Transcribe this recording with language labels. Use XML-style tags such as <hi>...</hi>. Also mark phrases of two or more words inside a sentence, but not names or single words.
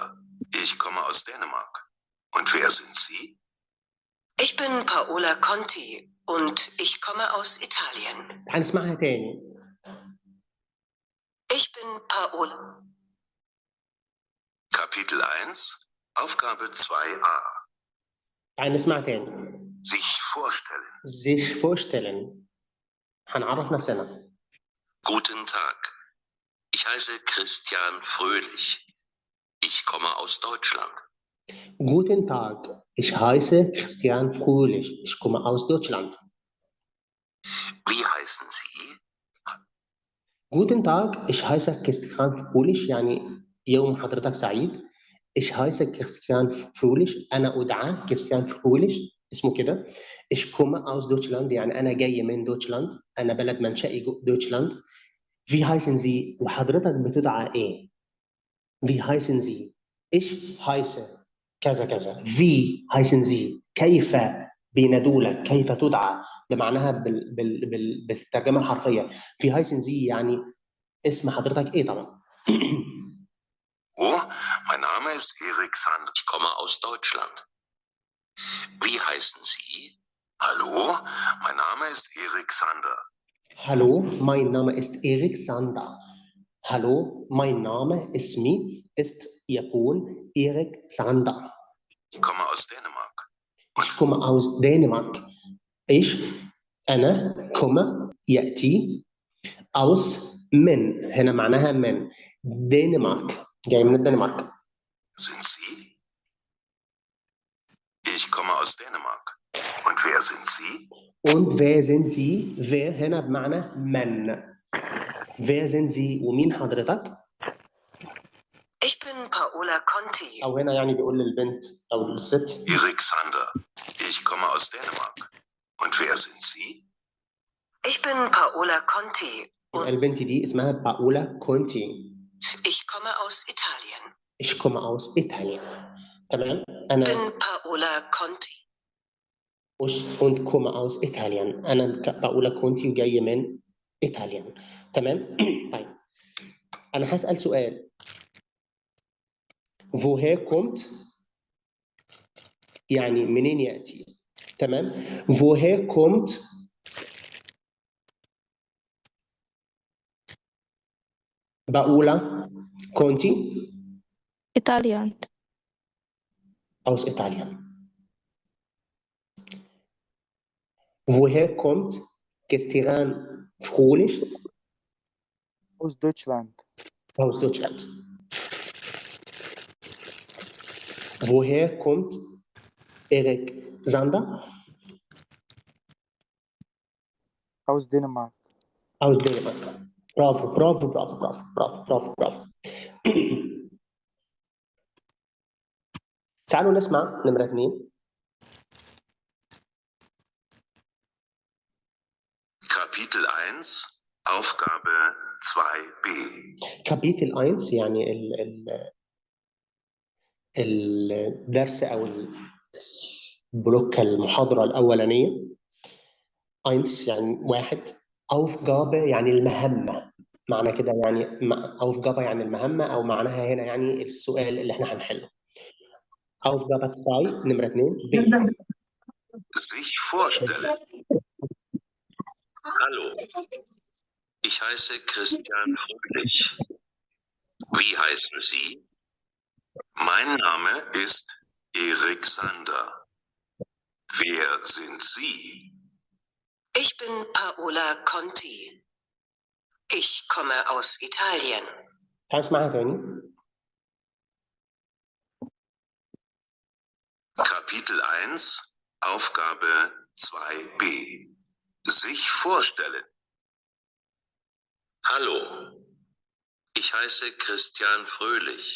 <de>Ich komme aus Dänemark. Und wer sind Sie? Ich bin Paola Conti und ich komme aus Italien.</de> <ar>هنسمعها تاني.</ar> <de>Ich bin Paola. Kapitel 1, Aufgabe 2a.</de> <ar>هنسمع تاني.</ar> <de>Sich vorstellen. sich vorstellen.</de> <ar>هنعرف نفسنا.</ar> <de>Guten Tag. Ich heiße Christian Fröhlich. Ich komme aus Deutschland. Guten Tag, ich heiße Christian Fröhlich. Ich komme aus Deutschland. Wie heißen Sie? Guten Tag, ich heiße Christian Fröhlich،</de> <ar>يعني يوم حضرتك سعيد.</ar> <de>Ich heiße Christian Fröhlich،</de> <ar>أنا أدعى كريستيان فروليش، اسمه كده.</ar> <de>Ich komme aus Deutschland،</de> <ar>يعني أنا جاي من دوتشلاند، أنا بلد منشئي دوتشلاند.</ar> <de>Wie heißen Sie؟</de> <ar>وحضرتك بتدعى إيه؟</ar> <de>Wie heißen Sie؟ Ich heiße</de> <ar>كذا كذا.</ar> <de>Wie heißen Sie؟</de> <ar>كيف بينادولك؟ كيف تدعى؟ بمعناها بالترجمة الحرفية.</ar> <de>Wie heißen Sie</de> <ar>يعني اسم حضرتك إيه طبعا.</ar> <de>Oh, mein Name ist Erik Sander. Ich komme aus Deutschland. Wie heißen Sie? Hallo, mein Name ist Erik Sander. Hallo, mein Name ist Erik Sander. Hallo, mein Name اسمي ist يكون Erik Sander. Ich komme aus Dänemark. Ich komme aus Dänemark. Ich</de> <ar>أنا komme يأتي aus من، هنا معناها من دنمارك، جاي من الدنمارك.</ar> <de>Sind Sie? Ich komme aus Dänemark. Und wer sind Sie? Und wer sind Sie؟ wer</de> <ar>هنا بمعنى من.</ar> <de>wer sind Sie</de> <ar>ومين حضرتك؟</ar> <de>Ich bin Paola Conti.</de> <ar>أو هنا يعني بيقول للبنت أو للست.</ar> <de>Erik Sander. Ich komme aus Dänemark. Und wer sind Sie? Ich bin Paola Conti.</de> <ar>يبقى البنت دي اسمها باولا كونتي.</ar> <de>Ich komme aus Italien. Ich komme aus Italien. تمام. Ich</de> <ar>أنا</ar> <de>bin Paola Conti. und komme aus Italien.</de> <ar>أنا باولا كونتي وجاي من إيطاليا. تمام. طيب أنا هسأل سؤال.</ar> <de>woher kommt</de> <ar>يعني منين يأتي. تمام.</ar> <de>woher kommt باولا كونتي؟ Italien. aus Italien. woher kommt Christian Fröhlich? Aus Deutschland. aus Deutschland. woher kommt Erik Sander? Aus Dänemark. aus Dänemark.</de> <ar>برافو برافو برافو برافو برافو برافو برافو. تعالوا نسمع نمرة 2.</ar> <de>Kapitel 1, Aufgabe 2b.</de> <ar>Kapitel 1 يعني الدرس أو البلوك المحاضرة الأولانية. 1 يعني واحد. Aufgabe يعني المهمة، معنى كده يعني Aufgabe يعني المهمة، أو معناها هنا يعني السؤال اللي احنا هنحله.</ar> <de>Aufgabe 2 نمرة 2 B. Sich vorstellen. Hallo, ich heiße Christian Fröhlich. Wie heißen Sie? Mein Name ist Erik Sander. Wer sind Sie? Ich bin Paola Conti. Ich komme aus Italien.</de> <ar>تعال اسمعها تاني.</ar> <de>Kapitel 1, Aufgabe 2b. Sich vorstellen. Hallo, ich heiße Christian Fröhlich.</de>